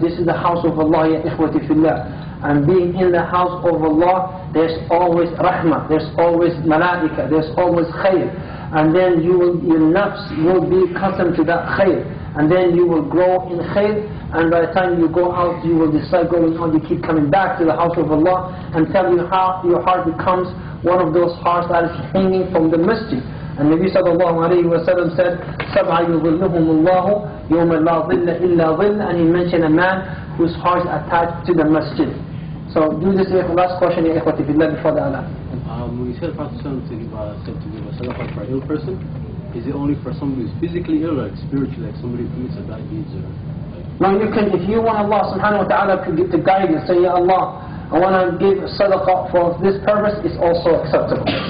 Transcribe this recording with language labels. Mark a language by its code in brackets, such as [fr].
[en] This is the house of Allah, [ar] ya ikhwati fillah. [en] And being in the house of Allah, there's always rahmah, there's always malaika, there's always khair. And then your nafs will be accustomed to that khair. And then you will grow in khair. And by the time you go out, you will decide going on, you keep coming back to the house of Allah, and tell you how your heart becomes one of those hearts that is hanging from the masjid. [ar] And Nabi sallallahu alayhi wa sallam said, سَبْعَ يُظِلُّهُمُ اللَّهُ يَوْمَ لَا ظِلَّ إِلَّا ظِلَّ. [en] And he mentioned a man whose heart is attached to the masjid. So do this last question, [ar] ya ikhwati fillah, [en] before the Allah. When you said Prophet said to give a sadaqah for an ill person, is it only for somebody who's physically ill or like spiritually, like somebody who commits a bad deeds or? No, you can, if you want Allah subhanahu wa ta'ala to guide you, say, Ya Allah, I want to give sadaqah for this purpose, it's also acceptable.